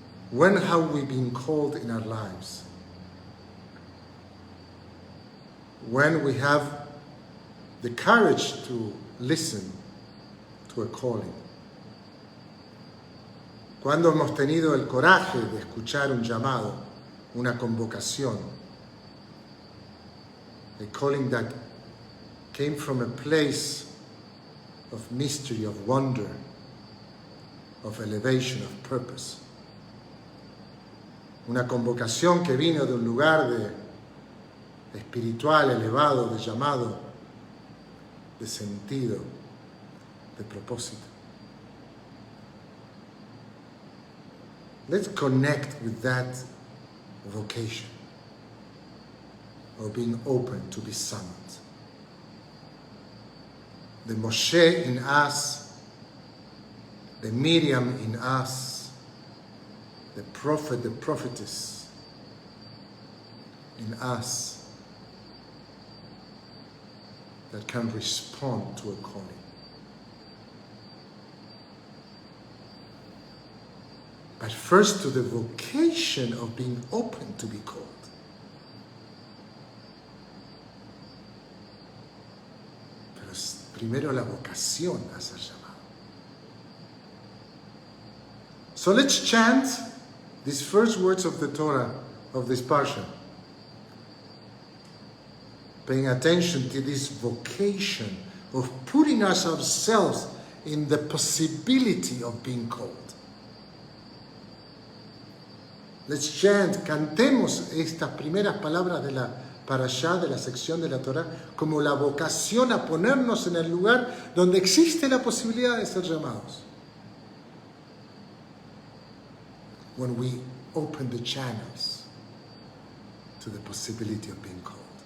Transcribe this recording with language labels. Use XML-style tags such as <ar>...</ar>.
<en>When have we been called in our lives? When we have the courage to listen to a calling.</en> <es>Cuando hemos tenido el coraje de escuchar un llamado, una convocación.</es> <en>A calling that came from a place of mystery, of wonder, of elevation, of purpose.</en> <es>Una convocación que vino de un lugar de espiritual, elevado, de llamado, de sentido, de propósito.</es> <en>Let's connect with that vocation of being open to be summoned. The Moshe in us, the Miriam in us, the prophet, the prophetess in us that can respond to a calling. But first to the vocation of being open to be called.</en> <es>Pero primero la vocación a ser llamado.</es> <en>So let's chant these first words of the Torah of this parsha. Paying attention to this vocation of putting ourselves in the possibility of being called. Let's chant,</en> <es>cantemos estas primeras palabras de la parashá, de la sección de la Torah, como la vocación a ponernos en el lugar donde existe la posibilidad de ser llamados.</es> <en>When we open the channels to the possibility of being called.</en>